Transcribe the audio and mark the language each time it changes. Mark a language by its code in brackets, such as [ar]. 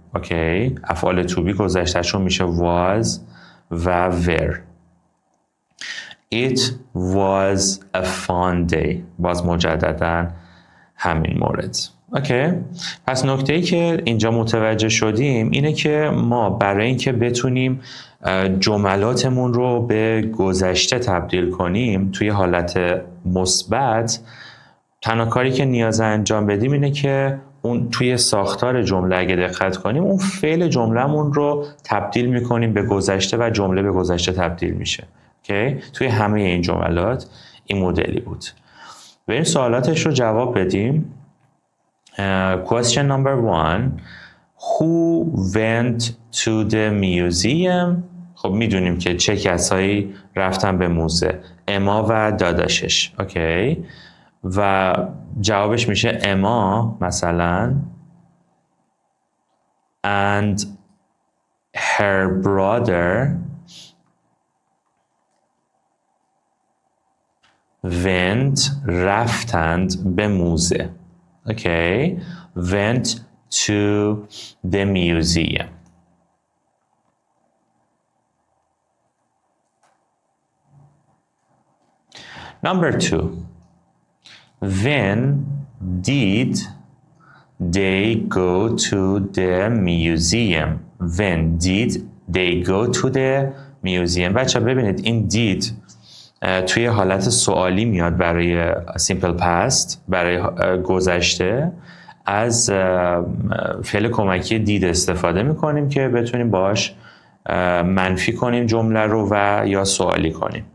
[fa] اوکی، افعال to be گذشتهشون میشه was و were. [en] It was a fun day، [fa] باز مجددا همین مورد. اوکی، پس نکته‌ای که اینجا متوجه شدیم اینه که ما برای اینکه بتونیم جملاتمون رو به گذشته تبدیل کنیم توی حالت مثبت، تنها کاری که نیاز انجام بدیم اینه که اون توی ساختار جمله اگه دقت کنیم اون فعل جمله‌مون رو تبدیل می‌کنیم به گذشته و جمله به گذشته تبدیل میشه. اوکی، توی همه این جملات این مدلی بود. بریم سوالاتش رو جواب بدیم. [en] Question number 1. Who went to the museum؟ [fa] خب میدونیم که چه کسایی رفتن به موزه. اما و داداشش. اوکی، و جوابش میشه اما مثلا [en] and her brother went [fa] رفتند به موزه. [en] Okay, went to the museum. Number 2. When did they go to the museum? When did they go to the museum? [fa] بچه ببینید این did توی حالت سوالی میاد برای simple past، برای گذشته. از فعل کمکی did استفاده میکنیم که بتونیم باش منفی کنیم جمله رو و یا سوالی کنیم.